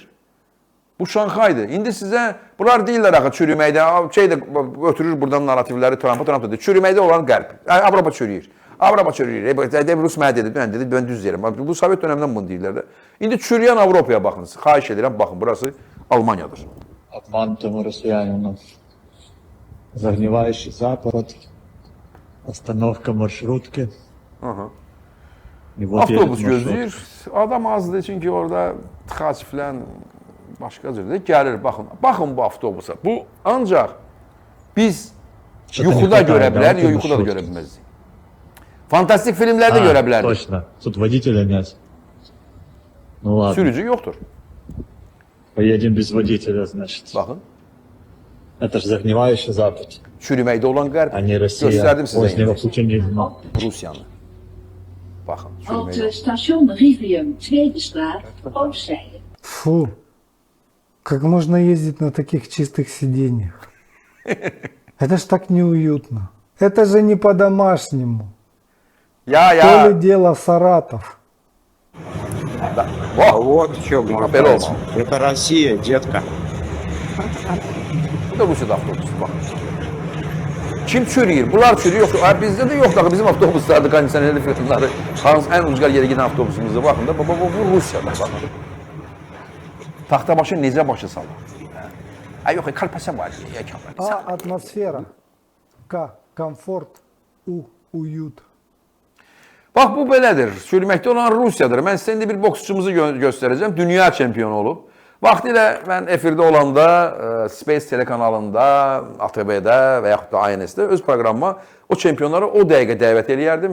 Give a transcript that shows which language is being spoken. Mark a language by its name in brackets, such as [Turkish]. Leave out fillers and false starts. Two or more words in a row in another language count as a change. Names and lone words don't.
[Azerbaijani] Bu Şanxaydır. İndi sizə, bunlar deyirlər axı çürüməkdə, şey də ötürür buradan narrativləri Trump da deyir. Çürüməkdə olan qərb. Avropa çürüyür. Avropa çürüyür. Rus mənə dedi, mən düz deyirəm. Bu Sovet dönəmindən bunu deyirlər də. İndi çürüyən Avropaya baxınız. Xahiş edirəm, baxın, burası Almaniyadır. [Russian] Обманутому россиянину. Загнивающий Запад. Остановка маршрутки. [Azerbaijani] Avtobus gözləyir. Adam azdır, çünki orada tıxac filan başqa cürdə gəlir, baxın. Baxın bu avtobusa. Bu ancaq biz yuxuda görə bilər, yox yuxuda da görə bilməzdik. Fantastik filmlərdə görə bilərdik. [Russian] Точно. Тут водителя нет. Ну ладно. [Azerbaijani] Sürücü yoktur. [Russian] Поедем без водителя, значит. [Azerbaijani] Bakın. [Russian] Это же загнивающий Запад. [Azerbaijani] Çürüməkdə olan qərb. [Russian] А не Россия. [Azerbaijani] Göstərdim sizə. [Russian] Позднего путинизма. [Azerbaijani] Rusiyanı. Bakın. [Dutch] Op station Rivium, Tweede straat, Oostzijde. [Russian] Фу, как можно ездить на таких чистых сиденьях? Это ж так неуютно. Это же не по-домашнему. То ли дело Саратов. Вот в чем вопрос. Это Россия, детка. [Azerbaijani] Bu da Rusiyada avtobus. Bak. Kim çürüyür? Bunlar çürüyür. Yoxsa bizdə də yoxdur. Axı bizim avtobuslarda kondisionerli filanları. Hansı ən ucqar yerə gedən avtobusumuzda baxın da. Bu Rusiyada baxın. Taxtabaşı necə başa salır? Ay yox, kalpasa var. [Russian] А атмосфера. К. Комфорт. У. Уют. [Azerbaijani] Bax bu belədir. Sürməkdə olan Rusiyadır. Mən sizə indi bir boksçumuzu göstərəcəm. Dünya çempionu olub. Vaxtilə mən efirdə olanda Space telekanalında, ATV-də və yaxud da INS-də öz proqramıma o çempionları o dəqiqə dəvət eləyərdim.